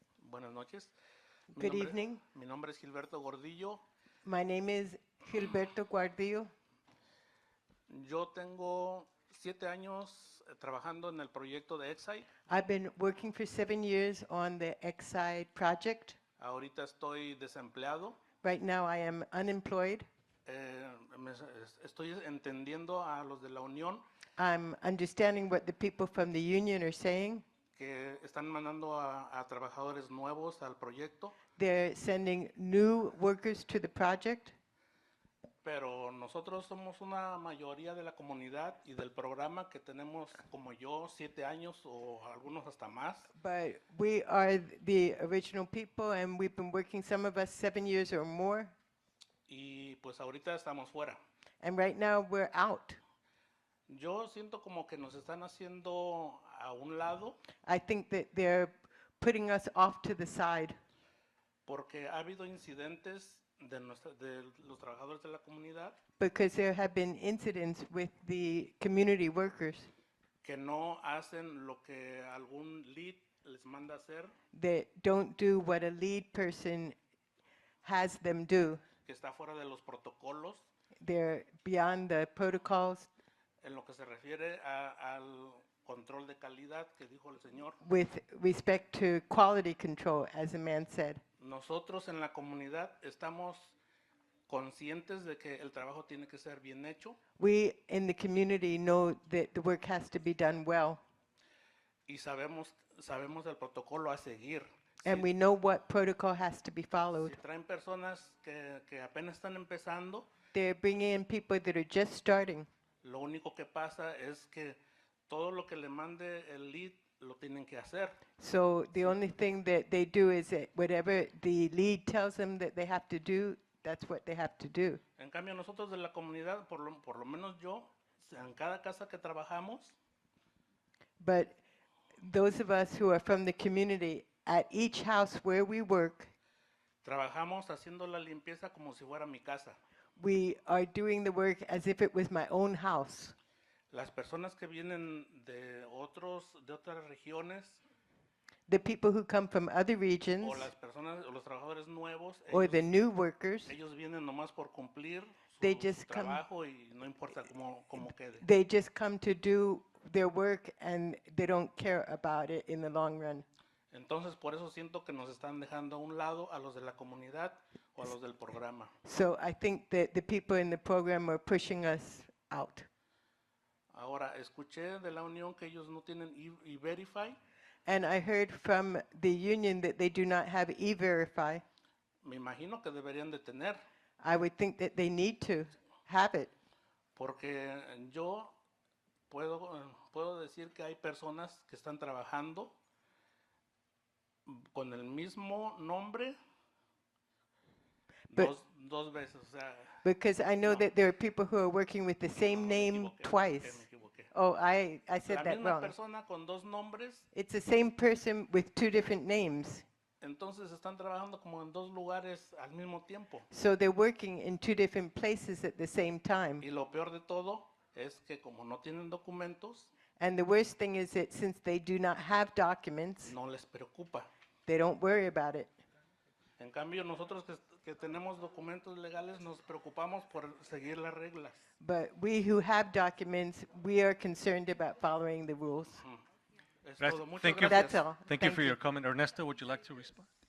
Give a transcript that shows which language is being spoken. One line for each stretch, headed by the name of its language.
Spanish: Buenas noches.
English: Good evening.
Spanish: Mi nombre es Gilberto Gordillo.
English: My name is Gilberto Guardillo.
Spanish: Yo tengo 7 años trabajando en el proyecto de Exide.
English: I've been working for 7 years on the Exide project.
Spanish: Ahorita estoy desempleado.
English: Right now I am unemployed.
Spanish: Estoy entendiendo a los de la Unión
English: I'm understanding what the people from the union are saying.
Spanish: que están mandando a trabajadores nuevos al proyecto,
English: They're sending new workers to the project.
Spanish: pero nosotros somos una mayoría de la comunidad y del programa que tenemos como yo 7 años o algunos hasta más.
English: But we are the original people and we've been working, some of us, 7 years or more.
Spanish: Y pues ahorita estamos fuera.
English: And right now we're out.
Spanish: Yo siento como que nos están haciendo a un lado
English: I think that they're putting us off to the side
Spanish: porque ha habido incidentes de los trabajadores de la comunidad
English: because there have been incidents with the community workers
Spanish: que no hacen lo que algún lead les manda hacer,
English: that don't do what a lead person has them do.
Spanish: que está fuera de los protocolos
English: They're beyond the protocols
Spanish: en lo que se refiere al control de calidad que dijo el señor.
English: with respect to quality control, as the man said.
Spanish: Nosotros en la comunidad estamos conscientes de que el trabajo tiene que ser bien hecho
English: We in the community know that the work has to be done well,
Spanish: y sabemos el protocolo a seguir.
English: and we know what protocol has to be followed.
Spanish: Si traen personas que apenas están empezando,
English: They're bringing in people that are just starting.
Spanish: lo único que pasa es que todo lo que le mande el lead lo tienen que hacer.
English: So the only thing that they do is that whatever the lead tells them that they have to do, that's what they have to do.
Spanish: En cambio, nosotros de la comunidad, por lo menos yo, en cada casa que trabajamos,
English: But those of us who are from the community, at each house where we work,
Spanish: trabajamos haciendo la limpieza como si fuera mi casa.
English: we are doing the work as if it was my own house.
Spanish: Las personas que vienen de otras regiones,
English: The people who come from other regions
Spanish: o las personas, o los trabajadores nuevos,
English: or the new workers,
Spanish: ellos vienen nomás por cumplir
English: they
Spanish: su
English: just come.
Spanish: trabajo y no importa cómo quede.
English: They just come to do their work and they don't care about it in the long run.
Spanish: Entonces, por eso siento que nos están dejando a un lado a los de la comunidad o a los del programa.
English: So I think that the people in the program are pushing us out.
Spanish: Ahora, escuché de la unión que ellos no tienen E-Verify.
English: And I heard from the union that they do not have E-Verify.
Spanish: Me imagino que deberían de tener,
English: I would think that they need to have it.
Spanish: porque yo puedo decir que hay personas que están trabajando con el mismo nombre
English: But-
Spanish: dos veces. O sea,
English: Because I know that there are people who are working with the same name twice.
Spanish: me equivoqué.
English: Oh, I said
Spanish: La
English: that
Spanish: misma
English: wrong.
Spanish: persona con dos nombres,
English: It's the same person with two different names.
Spanish: entonces están trabajando como en dos lugares al mismo tiempo.
English: So they're working in two different places at the same time.
Spanish: Y lo peor de todo es que como no tienen documentos,
English: And the worst thing is that since they do not have documents,
Spanish: no les preocupa.
English: they don't worry about it.
Spanish: En cambio, nosotros que tenemos documentos legales nos preocupamos por seguir las reglas.
English: But we who have documents, we are concerned about following the rules.
Spanish: Es Gracias. todo. Muchas
English: Thank you.
Spanish: gracias.
English: That's all. Thank you for your comment. Ernesto, would you like to respond?